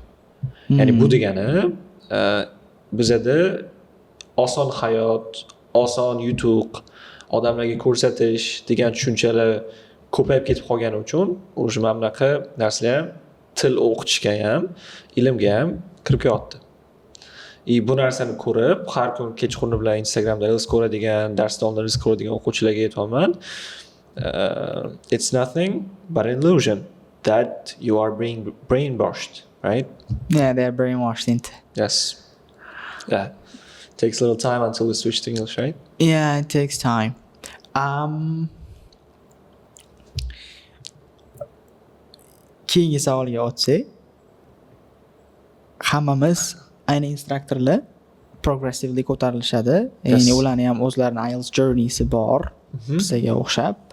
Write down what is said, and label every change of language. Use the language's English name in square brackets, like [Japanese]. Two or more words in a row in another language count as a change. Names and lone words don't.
[Uzbek] Ya'ni bu degani bizada oson hayot, oson yutuq, odamlarga ko'rsatish degan tushunchalar ko'payib ketib qolgani uchun o'sha mamlaqa narsalar ham til o'qitishga ham, ilmga ham kirib kelyapti. bu narsani ko'rib, har kun kechqurun bilan Instagramda reels ko'radigan, darsda oldin reels ko'radigan o'quvchilarga aytayapman. [English] It's nothing but an illusion that you are being brainwashed, right? Yeah, they're brainwashed into. Yes. Yeah. Takes a little time until we switch to English, right? Yeah, it takes time. [Uzbek] Keyingi savolga o'tsak, hammamiz ayni instruktorlar progressively ko'tarilishadi. Ya'ni ularni ham o'zlarining IELTS journeysi bor, bizga o'xshab.